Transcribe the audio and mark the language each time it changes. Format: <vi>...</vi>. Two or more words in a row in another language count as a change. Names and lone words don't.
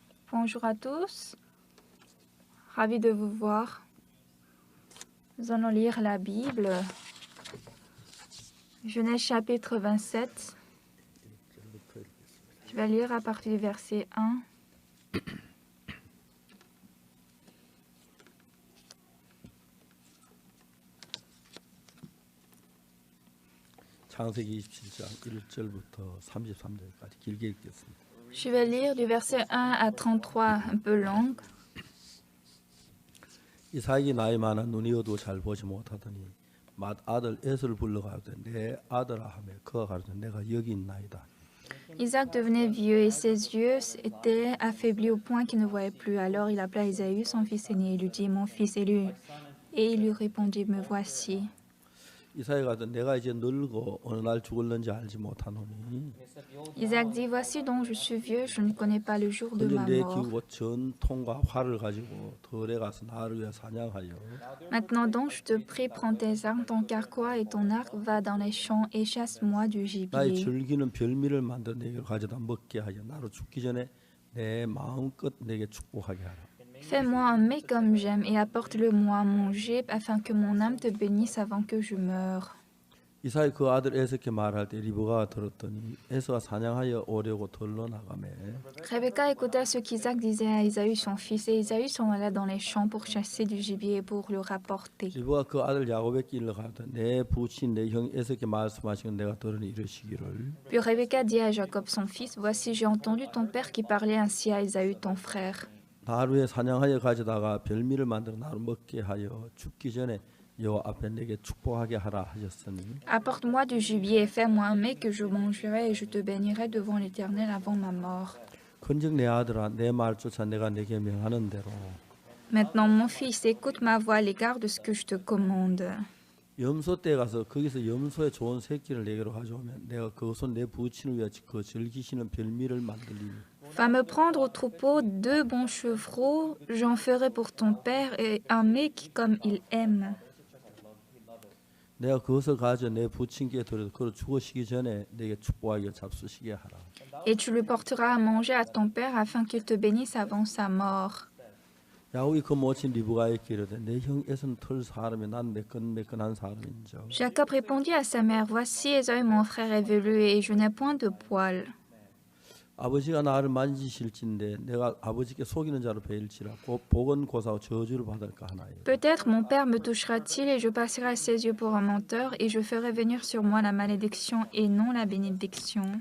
<fr>Bonjour à tous, ravi de vous voir. Nous allons lire la Bible, Genèse chapitre 27. Je vais lire à partir du verset 1.</fr> <ko>창세기 27장 1절부터 33절까지 길게 읽겠습니다.</ko> <fr>Je vais lire du verset 1 à 33, un peu long.</fr> <ko>이삭이 나이 많아 눈이 어두워 잘 보지 못하더니 맏아들 에서를 불러가되 내 아들아 하며 그가 가로되 내가 여기 있나이다.</ko> <fr>Isaac devenait vieux et ses yeux étaient affaiblis au point qu'il ne voyait plus. Alors il appela Ésaü, son fils aîné, et lui dit, mon fils, et il lui répondit, me voici.</fr> <ko>이삭이 가로되 내가 이제 늙어 어느 날 죽을는지 알지 못하노니</ko> <fr>Isaac dit, voici donc je suis vieux, je ne connais pas le jour de ma</fr> <ko>내</ko> <fr>mort.</fr> <ko>기우고 전통과 활을 가지고 들에 가서 나를 위해 사냥하여</ko> <fr>Maintenant donc, je te prie, prends tes armes, ton carquois et ton arc, va dans les champs et chasse-moi du</fr> <ko>나의</ko> <fr>gibier.</fr> <ko>즐기는 별미를 만들어 내게 가져다 먹게 하여 나로 죽기 전에 내 마음껏 내게 축복하게 하라.</ko> <fr>Fais-moi un mets comme j'aime et apporte-le-moi à manger afin que mon âme te bénisse avant que je meure.</fr> <ko>이삭이 그 아들 에서께 말할 때 리브가가 들었더니 에서가 사냥하여 오려고 들러 나가매</ko> <fr>Rebecca écouta ce qu'Isaac disait à Ésaü son fils, et Ésaü s'en alla dans les champs pour chasser du gibier et pour le rapporter.</fr> <ko>리브가 그 아들 야곱에게 일러 가되 내 부친 내 형 에서께 말씀하신 건 내가 들으니 이르시기를</ko> <fr>Puis Rebecca dit à Jacob son fils, voici j'ai entendu ton père qui parlait ainsi à Ésaü ton frère.</fr> <ko>나를 위해 사냥하여 가져다가 별미를 만들어 나를 먹게 하여 죽기 전에 여호와 앞에 내게 축복하게 하라 하셨으니</ko> <fr>Apporte-moi du gibier et fais-moi un mets que je mangerai et je te bénirai devant l'Éternel avant ma mort.</fr> <ko>큰즉 내 아들아 내 말 쫓아 내가 내게 명하는 대로</ko> <fr>Maintenant, mon fils, écoute ma voix à l'égard de ce que je te commande.</fr> <ko>염소 떼 가서 거기서 염소의 좋은 새끼를 내게로 가져오면 내가 그것은 내 부친을 위하여 그 즐기시는 별미를 만들리니</ko> <fr>Va me prendre au troupeau 2 bons chevreaux, j'en ferai pour ton père et un mets comme il aime.</fr> <ko>내가 그것을 가져 내 부친께 드려도 그를 죽으시기 전에 내게 축복하여 잡수시게 하라.</ko> <fr>Et tu le porteras à manger à ton père afin qu'il te bénisse avant sa mort.</fr> <ko>야곱이 그 모친 리브가에게 이르되 내 형 에서는 털 사람이 난 매끈매끈한 사람인즉</ko> <fr>Jacob répondit à sa mère, voici Ésaü mon frère est velu et je n'ai point de poils.</fr> <ko>아버지가 나를 만지실진데 내가 아버지께 속이는 자로 베일지라 복은 고사하고 저주를 받을까 하나요.</ko> <fr>Peut-être mon père me touchera-t-il et je passerai à ses yeux pour un menteur et je ferai venir sur moi la malédiction et non la bénédiction.</fr>